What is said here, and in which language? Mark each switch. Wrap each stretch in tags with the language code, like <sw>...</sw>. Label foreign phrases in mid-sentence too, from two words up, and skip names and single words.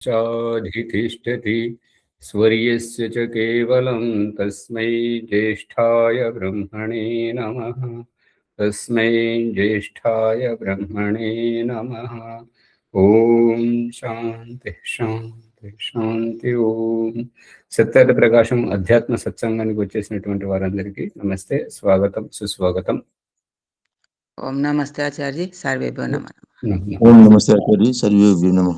<sa>चाधितिष्ठति स्वर्यस्य च केवलं तस्मै ज्येष्ठाय ब्रह्मणे नमः। तस्मै ज्येष्ठाय ब्रह्मणे नमः। ఓం శాంతి శాంతి శాంతి.</sa> <te>ఓం సత్యార్థ ప్రకాశం అధ్యాత్మ సత్సంగానికి వచ్చేసినటువంటి వారందరికీ నమస్తే, స్వాగతం, సుస్వాగతం.</te> <sa>ఓం నమస్తే ఆచార్య, సర్వేభ్యో నమః. ఓం నమస్తే ఆచార్య, సర్వేభ్యో నమః.</sa>